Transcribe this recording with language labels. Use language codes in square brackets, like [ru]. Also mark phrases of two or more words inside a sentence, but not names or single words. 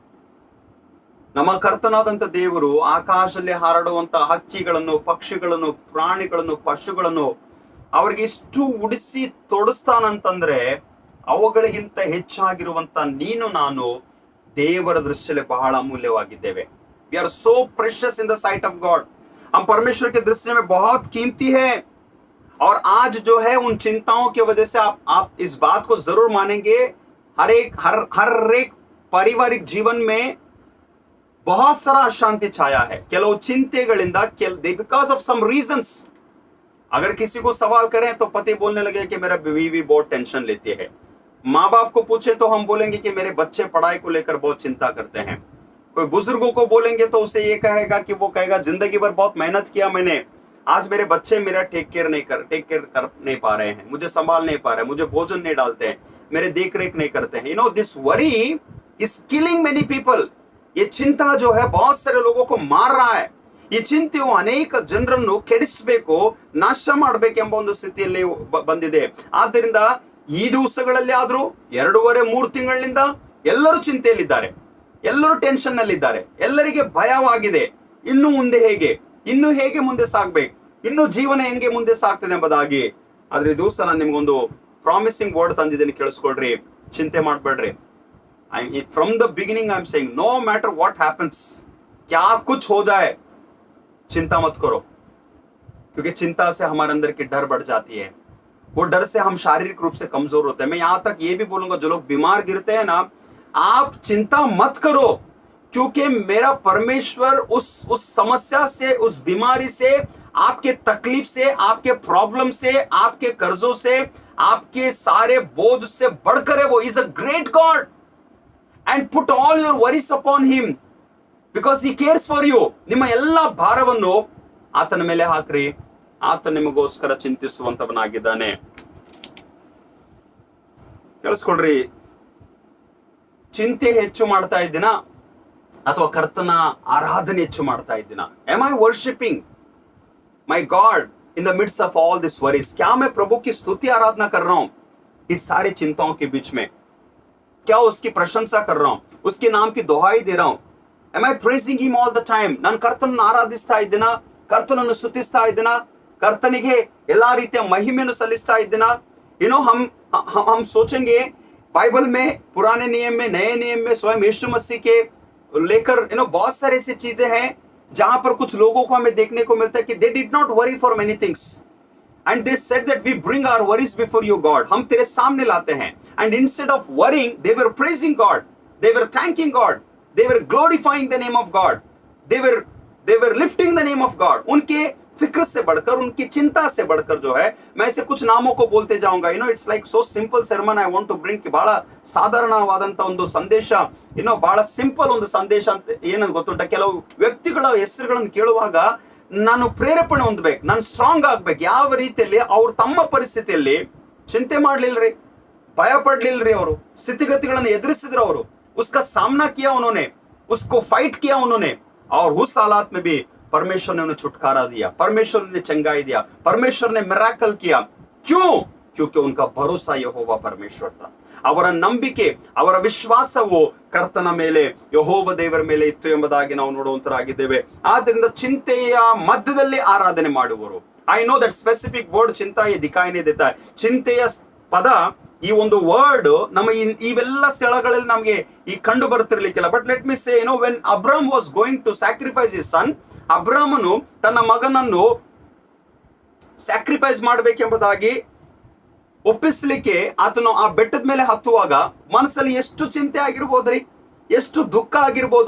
[kn] ಆದ್ದರಿಂದ ನಮ್ಮ ಕರ್ತನಾದಂತ ದೇವರು ಆಕಾಶದಲ್ಲಿ ಹಾರಾಡುವಂತ ಹಕ್ಕಿಗಳನ್ನು, ಪಕ್ಷಿಗಳನ್ನು, ಪ್ರಾಣಿಗಳನ್ನು, ಪಶುಗಳನ್ನು ಅವ್ರಿಗೆ ಇಷ್ಟು ಉಡಿಸಿ ತೊಡಸ್ತಾನಂತಂದ್ರೆ ಅವುಗಳಿಗಿಂತ ಹೆಚ್ಚಾಗಿರುವಂತ ನೀನು ನಾನು ದೇವರ ದೃಷ್ಟಿಯಲ್ಲಿ ಬಹಳ ಅಮೂಲ್ಯವಾಗಿದ್ದೇವೆ. [en] We are so precious in the sight of God. [hi] हम परमेश्वर के दृष्टि में बहुत कीमती है. और आज जो है उन चिंताओं की वजह से आप इस बात को जरूर मानेंगे, हर एक पारिवारिक जीवन में बहुत सारा अशांति छाया है. [kn] ಕೆಲವು ಚಿಂತೆಗಳಿಂದ [en] because of some reasons. [hi] अगर किसी को सवाल करें तो पति बोलने लगे कि मेरा बीवी बहुत टेंशन लेती है. माँ बाप को पूछे तो हम बोलेंगे कि मेरे बच्चे पढ़ाई को लेकर बहुत चिंता करते हैं. कोई बुजुर्गों को बोलेंगे तो उसे ये कहेगा कि वो कहेगा जिंदगी भर बहुत मेहनत किया मैंने, आज मेरे बच्चे मेरा [en] take care [hi] कर नहीं पा रहे हैं, मुझे संभाल नहीं पा रहे, मुझे भोजन नहीं डालते हैं, मेरे देख रेख नहीं करते हैं. [en] This worry is killing many people. ये चिंता जो है बहुत सारे लोगों को मार रहा है. [kn] ಈ ಚಿಂತೆಯು ಅನೇಕ ಜನರನ್ನು ಕೆಡಿಸಬೇಕು, ನಾಶ ಮಾಡಬೇಕೆಂಬ ಒಂದು ಸ್ಥಿತಿಯಲ್ಲಿ ಬಂದಿದೆ. ಆದ್ದರಿಂದ ಈ ದಿವಸಗಳಲ್ಲಿ ಆದ್ರೂ 2.5-3 ತಿಂಗಳಿನಿಂದ ಎಲ್ಲರೂ ಚಿಂತೆಯಲ್ಲಿದ್ದಾರೆ, ಎಲ್ಲರೂ ಟೆನ್ಷನ್ ನಲ್ಲಿದ್ದಾರೆ, ಎಲ್ಲರಿಗೆ ಭಯವಾಗಿದೆ. ಇನ್ನು ಹೇಗೆ ಮುಂದೆ ಸಾಗ್ಬೇಕು, ಇನ್ನು ಜೀವನ ಹೆಂಗೆ ಮುಂದೆ ಸಾಗ್ತದೆ ಎಂಬುದಾಗಿ. ಆದ್ರೆ ಈ ದಿವಸ ನಾನು ನಿಮ್ಗೊಂದು [en] promising word [kn] ತಂದಿದ್ದೇನೆ, ಕೇಳಿಸ್ಕೊಳ್ರಿ, ಚಿಂತೆ ಮಾಡಬೇಡ್ರಿ. [en] From the beginning I am saying no matter what happens, [hi] क्या कुछ हो जाए, चिंता मत करो. क्योंकि चिंता से हमारे अंदर की डर बढ़ जाती है. वो डर से हम शारीरिक रूप से कमजोर होते हैं. मैं यहां तक ये भी बोलूंगा, जो लोग बीमार गिरते हैं ना, आप चिंता मत करो, क्योंकि मेरा परमेश्वर उस समस्या से, उस बीमारी से, आपके तकलीफ से, आपके प्रॉब्लम से, आपके कर्जों से, आपके सारे बोझ से बढ़कर है. [en] He is a great God. And put all your worries upon him because he cares for you. [kn] ನಿಮ್ಮ ಎಲ್ಲ ಭಾರವನ್ನು ಆತನ ಮೇಲೆ ಹಾಕ್ರಿ, ಆತ ನಿಮಗೋಸ್ಕರ ಚಿಂತಿಸುವಂತವನಾಗಿದ್ದಾನೆ. ಕೇಳಿಸ್ಕೊಳ್ರಿ, ಚಿಂತೆ ಹೆಚ್ಚು ಮಾಡ್ತಾ ಇದ್ದೀನಾ ಅಥವಾ ಕರ್ತನ ಆರಾಧನೆ ಹೆಚ್ಚು ಮಾಡ್ತಾ ಇದ್ದೀನಾ? [en] Am I worshiping my God in the midst of all this worries? [hi] क्या मैं प्रभु की स्तुति आराधना कर रहा हूं इस सारी चिंताओं के बीच में? क्या उसकी प्रशंसा कर रहा हूं, उसके नाम की दुहाई दे रहा हूं? [en] Am I praising him all the time? [kn] ನಾನು ಕರ್ತನನ್ನು ಆರಾಧಿಸ್ತಾ ಇದ್ದೀನಾ, ಕರ್ತನನ್ನು ಸ್ತುತಿಸ್ತಾ ಇದ್ದೀನಾ, ಕರ್ತನಿಗೆ ಎಲ್ಲಾ ರೀತಿಯ ಮಹಿಮೆಯನ್ನು ಸಲ್ಲಿಸ್ತಾ ಇದ್ದೀನಾ? [hi] हम सोचेंगे बाइबल में, पुराने नियम में, नए नियम में स्वयं यीशु मसीह के लेकर बहुत सारे ऐसी चीजें हैं जहां पर कुछ लोगों को हमें देखने को मिलता है कि [en] they did not worry for many things. And they said that we bring our worries before you, God. [hi] हम तेरे सामने लाते हैं. [en] And instead of worrying, they were praising God. They were thanking God. They were glorifying the name of God. They were lifting the name of God. [hi] उनके फिक्र से बढ़कर, उनकी चिंता से बढ़कर जो है, मैं ऐसे कुछ नामों को बोलते जाऊंगा. [en] It's like so simple sermon I want to bring. [kn] ಬಹಳ ಸಾಧಾರಣವಾದಂತ ಒಂದು ಸಂದೇಶ, ಬಹಳ ಸಿಂಪಲ್ ಒಂದು ಸಂದೇಶ ಅಂತ ಏನಂತ ಗೊತ್ತುಂಟ. ಕೆಲವು ವ್ಯಕ್ತಿಗಳ ಹೆಸರುಗಳನ್ನು ಕೇಳುವಾಗ ನಾನು ಪ್ರೇರೇಪಣೆ ಹೊಂದಬೇಕು, ನಾನು ಸ್ಟ್ರಾಂಗ್ ಆಗ್ಬೇಕು. ಯಾವ ರೀತಿಯಲ್ಲಿ ಅವ್ರು ತಮ್ಮ ಪರಿಸ್ಥಿತಿಯಲ್ಲಿ ಚಿಂತೆ ಮಾಡ್ಲಿಲ್ರಿ, ಭಯ ಪಡ್ಲಿಲ್ರಿ, ಅವರು ಸ್ಥಿತಿಗತಿಗಳನ್ನು ಎದುರಿಸಿದ್ರು, ಅವರು [hi] उसका सामना किया उन्होंने, उसको फाइट किया उन्होंने, और उस हालात में भी परमेश्वर ने उन्हें छुटकारा दिया, परमेश्वर ने चंगाई दिया, परमेश्वर ने मिराकल किया. क्यों? क्योंकि उनका भरोसा यहोवा परमेश्वर था. ಅವರ ನಂಬಿಕೆ, ಅವರ ವಿಶ್ವಾಸವು ಕರ್ತನ ಮೇಲೆ, ಯೆಹೋವ ದೇವರ ಮೇಲೆ ಇತ್ತು ಎಂಬುದಾಗಿ ನಾವು ನೋಡುವಂತರಾಗಿದ್ದೇವೆ. ಆದ್ದರಿಂದ ಚಿಂತೆಯ ಮಧ್ಯದಲ್ಲಿ ಆರಾಧನೆ ಮಾಡುವರು. [en] I know that specific word ಚಿಂತಾ [hi] ये दिखाई नहीं देता है. [kn] ಚಿಂತೆಯ ಪದ, ಈ ಒಂದು ವರ್ಡ್ ನಮ್ಮ ಇವೆಲ್ಲ ಸ್ಥಳಗಳಲ್ಲಿ ನಮಗೆ ಈ ಕಂಡು ಬರ್ತಿರ್ಲಿಕ್ಕಿಲ್ಲ. [en] But let me say, when Abram was going to sacrifice his son, [kn] ಅಬ್ರಾಮನು ತನ್ನ ಮಗನನ್ನು ಸ್ಯಾಕ್ರಿಫೈಸ್ ಮಾಡಬೇಕೆಂಬುದಾಗಿ ಒಪ್ಪಿಸ್ಲಿಕ್ಕೆ ಆತನು ಆ ಬೆಟ್ಟದ ಮೇಲೆ ಹತ್ತುವಾಗ ಮನಸ್ಸಲ್ಲಿ ಎಷ್ಟು ಚಿಂತೆ ಆಗಿರ್ಬೋದ್ರಿ, ಎಷ್ಟು ದುಃಖ ಆಗಿರ್ಬೋದು.